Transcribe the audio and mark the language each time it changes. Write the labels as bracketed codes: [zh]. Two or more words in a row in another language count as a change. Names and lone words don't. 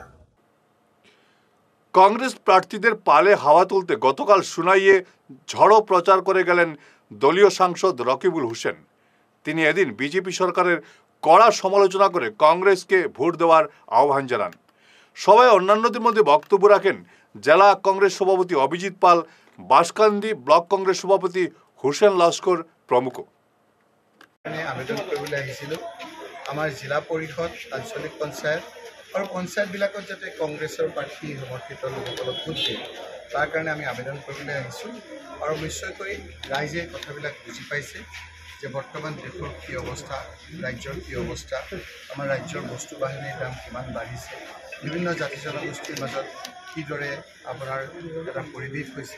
[bn] কংগ্রেস প্রার্থীদের পালে হাওয়া তুলতে গতকাল সুনাইয়ে ঝড়ো প্রচার করে গেলেন দলীয় সাংসদ রকিবুল হোসেন। তিনি এদিন বিজেপি সরকারের কড়া সমালোচনা করে কংগ্রেসকে ভোট দেওয়ার আহ্বান জানান। সবাই অন্যান্যদের মধ্যে বক্তব্য রাখেন জেলা কংগ্রেস সভাপতি অভিজিৎ পাল, বাঁশকান্দি ব্লক কংগ্রেস সভাপতি হোসেন লস্কর প্রমুখ। [as] আবেদন কৰিবলৈ আহিছিলোঁ আমাৰ জিলা পৰিষদ, আঞ্চলিক পঞ্চায়ত আৰু পঞ্চায়তবিলাকত যাতে কংগ্ৰেছৰ প্ৰাৰ্থী সমৰ্থিত লোকসকলক ভোট দিয়ে তাৰ কাৰণে আমি আবেদন কৰিবলৈ আহিছোঁ। আৰু নিশ্চয়কৈ ৰাইজে কথাবিলাক বুজি পাইছে যে বৰ্তমান দেশৰ কি অৱস্থা, ৰাজ্যৰ কি অৱস্থা, আমাৰ ৰাজ্যৰ বস্তু বাহিনীৰ দাম কিমান বাঢ়িছে, বিভিন্ন জাতি জনগোষ্ঠীৰ মাজত কিদৰে আপোনাৰ এটা পৰিৱেশ হৈছে।